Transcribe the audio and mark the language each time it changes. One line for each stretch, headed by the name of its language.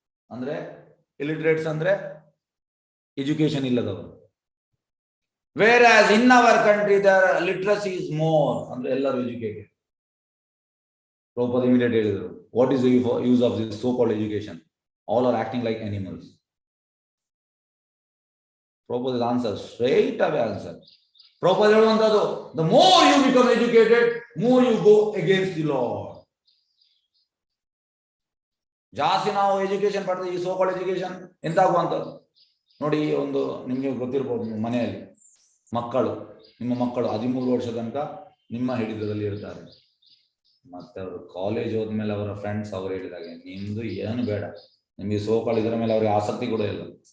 Kannada: ಅಂದ್ರೆ ಇಲಿಟ್ರೇಟ್ಸ್ ಅಂದ್ರೆ ಎಜುಕೇಶನ್ ಇಲ್ಲದವರು.
English: whereas in our country their literacy is more,
Kannada: ಅಂದ್ರೆ ಎಲ್ಲರೂ ಎಜುಕೇಟೆಡ್. ಪ್ರಭುಪಾದ ಇಮಿಡಿಯೇಟ್ ಹೇಳಿದರು,
English: What is the use of this so called education? All are acting like animals. Prabhupada answer, straight away answer. Prabhupada
Kannada: ಹೇಳುವಂತದ್ದು,
English: the more you become educated, more you go against the Lord.
Kannada: ಜಾಸ್ತಿ ನಾವು education ಪಡೆದ ಈ so-called education ಎಂತಾಗುವಂಥದ್ದು ನೋಡಿ. ಒಂದು ನಿಮಗೆ ಗೊತ್ತಿರ್ಬೋದು, ಮನೆಯಲ್ಲಿ ಮಕ್ಕಳು, ನಿಮ್ಮ ಮಕ್ಕಳು 13 ವರ್ಷದ ತನಕ ನಿಮ್ಮ ಹಿಡಿತದಲ್ಲಿ ಇರ್ತಾರೆ. ಮತ್ತೆ ಅವರು ಕಾಲೇಜ್ ಹೋದ್ಮೇಲೆ ಅವರ ಫ್ರೆಂಡ್ಸ್ ಅವರು ಹೇಳಿದಾಗೆ ನಿಮ್ದು ಏನು ಬೇಡ, ನಿಮಗೆ ಸೋಕಾಲ್ ಇದರ ಮೇಲೆ ಅವ್ರಿಗೆ ಆಸಕ್ತಿ ಕೂಡ ಇಲ್ಲ.